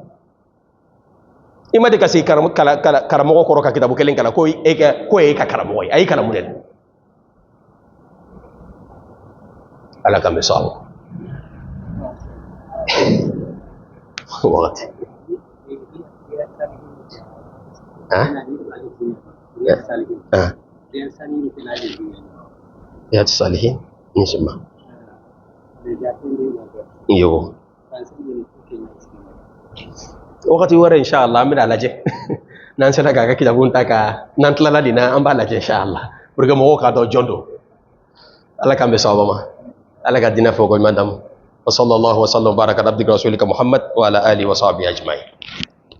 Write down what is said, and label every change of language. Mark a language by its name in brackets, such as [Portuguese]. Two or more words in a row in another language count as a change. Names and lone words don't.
[Bambara] i ma de ka se karamɔgɔ kɔrɔ ka kitabu kelen kalan ko e ka karamɔgɔ ye a y'i kalan mun de la ala kan bɛ sɔn a ma wagati ya salihin inshallah yo wakati wɛrɛ inshallah an bɛna lajɛ n'an sera k'a ka kitabun ta ka n'an tilala nin na an b'a lajɛ inshallah [French] pour que [Bambara] mɔgɔw k'a dɔn jɔn don ala k'an bɛ sababa ma ala ka dinɛ fɔ ko ɲuman d'an ma [Arabic] وصلى الله وسلم بارك عبدك رسولك محمد وعلى آله وصحبه أجمعين